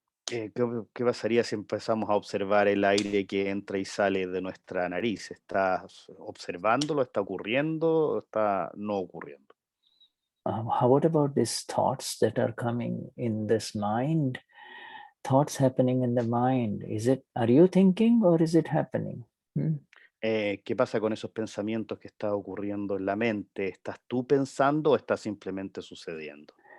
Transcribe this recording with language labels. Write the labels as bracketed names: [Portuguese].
[Spanish] ¿Qué pasaría si empezamos a observar el aire que entra y sale de nuestra nariz? ¿Estás observándolo? ¿Está ocurriendo? ¿Está no ocurriendo? [English] What about these thoughts that are coming in this mind? Thoughts happening in the mind. Are you thinking or is it happening? [Spanish] ¿Qué pasa con esos pensamientos que está ocurriendo en la mente? ¿Estás tú pensando o está simplemente sucediendo?